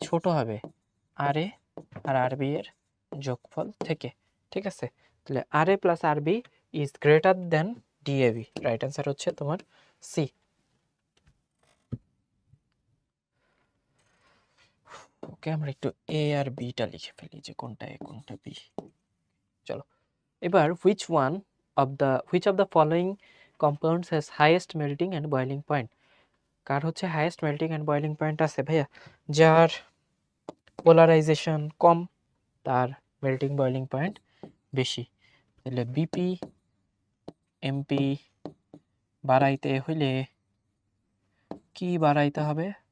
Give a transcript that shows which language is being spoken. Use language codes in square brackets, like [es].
[bn] ছোট হবে আর এ আর আরবি এর যোগফল থেকে, ঠিক আছে? [en] তাহলে আর A plus R B is greater than D A B. [bn] Right answer হচ্ছে তোমার সি। ওকে, আমরা একটু এ আর বিটা লিখে ফেলি যে কোনটা এ কোনটা বি। চলো এবার [en] which of the following compounds has highest melting and boiling point? [bn] কার হচ্ছে highest melting and boiling point আছে ভাইয়া? যার পোলারাইজেশন কম তার মেল্টিং বয়লিং পয়েন্ট বেশি। তাহলে বিপি এমপি বাড়াইতে হইলে কি বাড়াইতে হবে?